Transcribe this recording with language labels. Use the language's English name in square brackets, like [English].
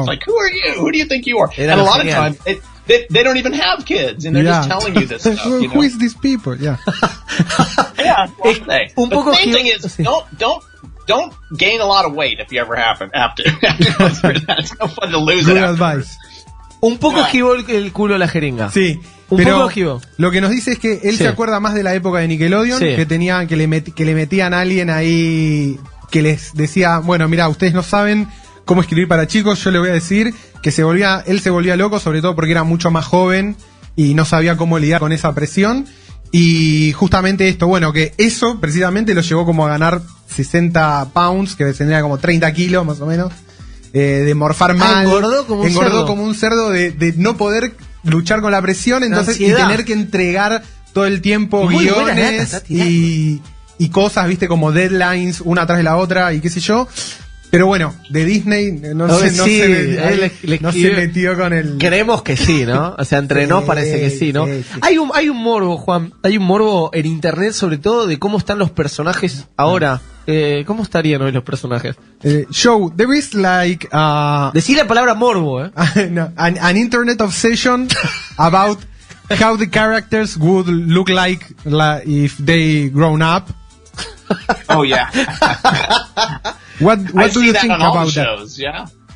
[English] It's like, who are you? Who do you think you are? And a lot of times they don't even have kids and they're just telling you this stuff. Who is these people? Yeah. Yeah. But the main thing is don't gain a lot of weight if you ever have to go through that. It's no fun to lose it. Advice. [Spanish] Un poco esquivó el culo la jeringa. Sí. Pero lo que nos dice es que él se acuerda más de la época de Nickelodeon, que le metían a alguien ahí que les decía, bueno, mira, ustedes no saben cómo escribir para chicos, yo le voy a decir que él se volvía loco, sobre todo porque era mucho más joven y no sabía cómo lidiar con esa presión. Y justamente esto, bueno, que eso precisamente lo llevó como a ganar 60 pounds, que tendría como 30 kilos más o menos, de morfar mal. Engordó como un cerdo. De no poder luchar con la presión, entonces, y tener que entregar todo el tiempo guiones y cosas, viste, como deadlines, una atrás de la otra, y qué sé yo. Pero bueno, de Disney no se metió con el... Creemos que sí, ¿no? O sea, entre nos parece que sí, ¿no? Sí. Hay un morbo, Juan, hay un morbo en internet, sobre todo de cómo están los personajes ahora. ¿Cómo estarían hoy los personajes? [English] Joe, there is like... [Spanish] Decí la palabra morbo, [English] no, an internet obsession about how the characters would look like if they grown up. Oh, yeah. What do you think about shows, yeah?